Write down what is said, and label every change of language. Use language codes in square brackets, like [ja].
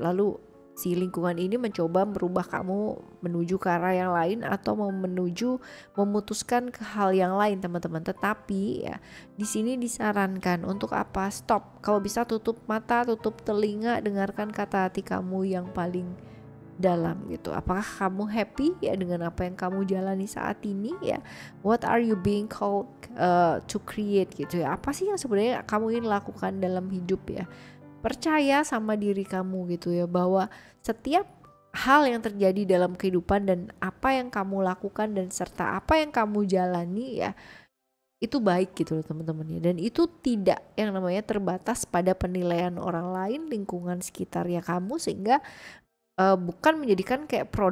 [id] Lalu si lingkungan ini mencoba merubah kamu menuju ke arah yang lain atau memutuskan ke hal yang lain, teman-teman. Tetapi ya di sini disarankan untuk apa? Stop. Kalau bisa tutup mata, tutup telinga, dengarkan kata hati kamu yang paling dalam gitu. Apakah kamu happy ya dengan apa yang kamu jalani saat ini ya? [en] What are you being called to create [id] gitu ya? Apa sih yang sebenarnya kamu ingin lakukan dalam hidup ya? Percaya sama diri kamu gitu ya, bahwa setiap hal yang terjadi dalam kehidupan dan apa yang kamu lakukan dan serta apa yang kamu jalani ya, itu baik gitu loh teman-teman ya. Dan itu tidak yang namanya terbatas pada penilaian orang lain, lingkungan sekitarnya kamu, sehingga bukan menjadikan kayak